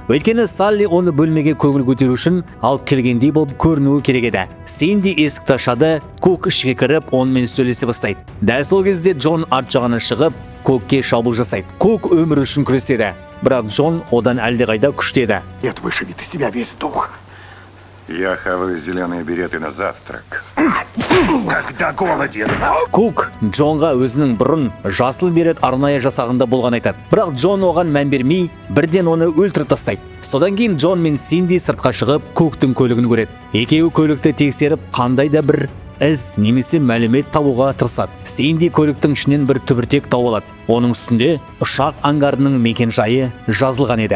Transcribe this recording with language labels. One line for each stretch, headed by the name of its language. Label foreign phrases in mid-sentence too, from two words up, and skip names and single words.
Kazakh: Өйткені Салли оны бөлмеге көңіл көтеру үшін алып келгендей болып көрінуі керек еді. Синди есікті ашады, Кук ішке кіріп, онымен сөйлесе бастайды. Дәл сол кезде Джон арт жағына шығып, Кукке шабуыл жасайды. Кук өмір үшін күреседі, бірақ Джон одан әлдеқайда күшті еді.
Russian: Это вышибет из тебя весь дух. Я хаваю зеленые береты на завтрак. Когда голоден.
Kazakh: Кук Джонға өзінің бұрын жасыл берет арнайы жасағында болған айтады. Бірақ Джон оған мән бермей, бірден оны өлтіріп тастайды. Содан кейін Джон мен Синди сыртқа шығып, Куктың көлігін көреді. Екеуі көлікті тексеріп, қандай да бір із немесе мәлімет табуға тырысады. Сэнди көліктің ішінен бір түбіртек тауып алады. Оның үстінде ұшақ аңғарының мекен-жайы жазылған еді.